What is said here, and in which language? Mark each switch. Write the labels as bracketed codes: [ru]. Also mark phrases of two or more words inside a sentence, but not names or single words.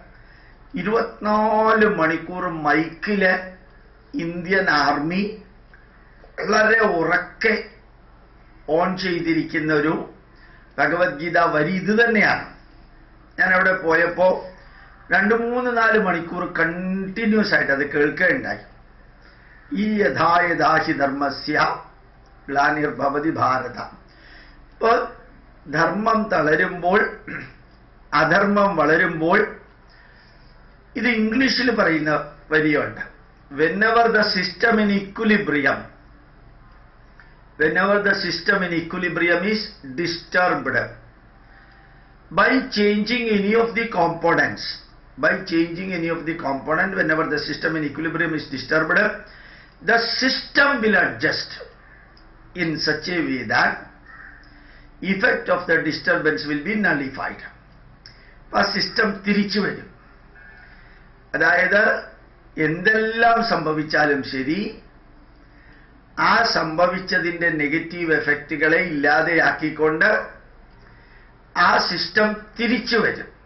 [ml] 24 മണിക്കൂർ മൈക്കില് ഇന്ത്യൻ ആർമി വളരെ ഉറക്കെ ഓൺ ചെയ്തിരിക്കുന്ന ഒരു ഭഗവത്ഗീത വരി ഇത് തന്നെയാണ്. ഞാൻ അവിടെ പോയപ്പോ 2-3-4 മണിക്കൂർ കണ്ടിന്യൂസ് ആയിട്ട് അത് കേൾക്കുകയുണ്ടായി. [sa] ഈ യഥാ യഥാ ഹി ധർമ്മസ്യ ഗ്ലാനിർഭവതി ഭാരത. [ml] ഇപ്പോൾ ധർമ്മം തളരുമ്പോൾ, അധർമ്മം വളരുമ്പോൾ, ഇത് ഇംഗ്ലീഷിൽ പറയുന്ന വരിയുണ്ട്. [en] whenever the system in equilibrium whenever the system in equilibrium is disturbed by changing any of the components, whenever the system in equilibrium is disturbed, the system will adjust in such a way that effect of the disturbance will be nullified. [ml] ആ സിസ്റ്റം തിരിച്ചു വരും. അതായത് എന്തെല്ലാം സംഭവിച്ചാലും ശരി, ആ സംഭവിച്ചതിൻ്റെ നെഗറ്റീവ് എഫക്റ്റുകളെ ഇല്ലാതെയാക്കിക്കൊണ്ട് ആ സിസ്റ്റം തിരിച്ചു വരും.